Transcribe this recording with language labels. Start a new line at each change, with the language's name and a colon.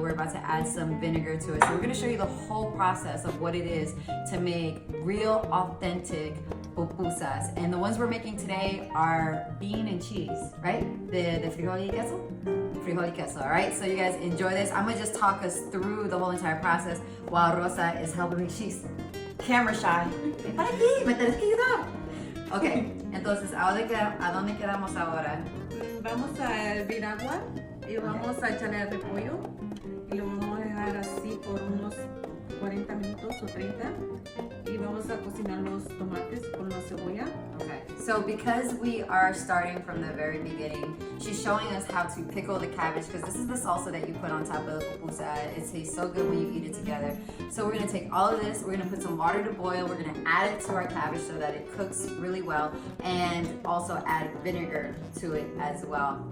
English: We're about to add some vinegar to it. So we're gonna show you the whole process of what it is to make real authentic pupusas. And the ones we're making today are bean and cheese, right? The frijol y queso? Frijol y queso, all right? So you guys enjoy this. I'm gonna just talk us through the whole entire process while Rosa is helping me. She's camera shy.
Spanish: ¿Para qué? Me tienes que ayudar. Ok, entonces, ¿a dónde quedamos ahora? Vamos a hervir agua y vamos a echarle el repollo y lo vamos a dejar así por unos 40 minutos o 30 y vamos a cocinar los tomates con la cebolla.
English: Okay, so because we are starting from the very beginning, she's showing us how to pickle the cabbage, because this is the salsa that you put on top of the pupusa. It tastes so good when you eat it together. So we're gonna take all of this, we're gonna put some water to boil, we're gonna add it to our cabbage so that it cooks really well, and also add vinegar to it as well.